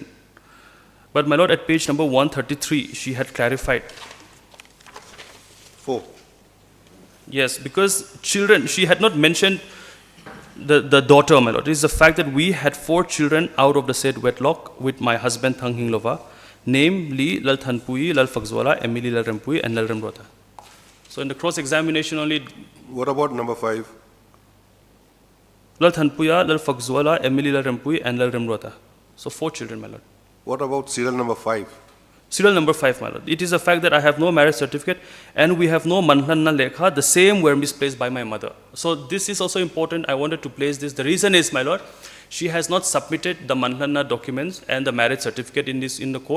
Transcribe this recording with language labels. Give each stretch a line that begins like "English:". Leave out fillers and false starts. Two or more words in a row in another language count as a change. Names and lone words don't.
English: But my lord, at page number 133, she had clarified. 4. Yes, because children, she had not mentioned the daughter, my lord. It is the fact that we had 4 children out of the said wedlock with my husband Thang Hinglova, namely Lal Thanpui, Lal Fakzwala, Emily Lal Rempui, and Lal Remrota. So in the cross-examination only... What about number 5? Lal Thanpuya, Lal Fakzwala, Emily Lal Rempui, and Lal Remrota. So 4 children, my lord. What about serial number 5? Serial number 5, my lord. It is a fact that I have no marriage certificate and we have no
Mizo: Manlanna Lekha.
English: The same were misplaced by my mother. So this is also important. I wanted to place this. The reason is, my lord, she has not submitted the Manlanna documents and the marriage certificate in the court.